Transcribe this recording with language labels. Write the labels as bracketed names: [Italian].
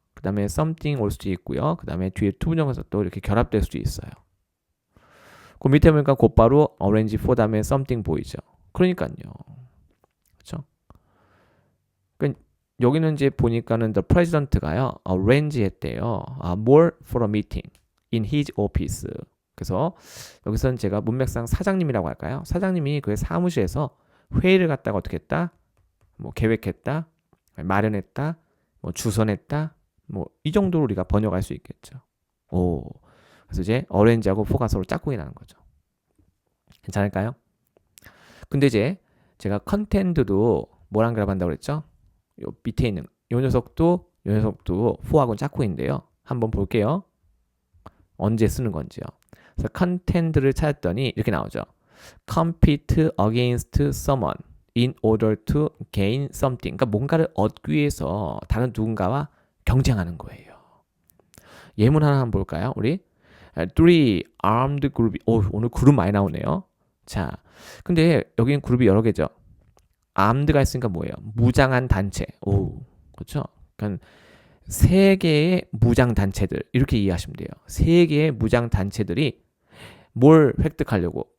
[Korean] 그 다음에 something 올 수도 있고요. 그 다음에 뒤에 투부정사 또 이렇게 결합될 수도 있어요. 그 밑에 보니까 곧바로 arrange for 다음에 something 보이죠. 그러니까요. 그렇죠? 그러니까 여기는 이제 보니까는 the president가요. arrange 했대요. [English] more for a meeting in his office. [Korean] 그래서 여기서는 제가 문맥상 사장님이라고 할까요? 사장님이 그 사무실에서 회의를 갖다가 어떻게 했다? 뭐 계획했다, 마련했다, 뭐 주선했다, 뭐 이 정도로 우리가 번역할 수 있겠죠. 오, 그래서 이제 어렌지하고 포가 서로 짝꿍이 나는 거죠. 괜찮을까요? 근데 이제 제가 컨텐트도 뭐랑 결합한다고 그랬죠? 요 밑에 있는 요 녀석도 포하고는 짝꿍인데요. 한번 볼게요. 언제 쓰는 건지요. 그래서 컨텐트를 찾았더니 이렇게 나오죠. [English] compete against someone in order to gain something. [Korean] 그러니까 뭔가를 얻기 위해서 다른 누군가와 경쟁하는 거예요. 예문 하나 한번 볼까요? 우리 [English] three armed group. [Korean] 오늘 그룹 많이 나오네요. 자, 근데 여기는 그룹이 여러 개죠. armed가 있으니까 뭐예요? 무장한 단체. 그렇죠? 그러니까 세 개의 무장 단체들 이렇게 이해하시면 돼요. 세 개의 무장 단체들이 뭘 획득하려고?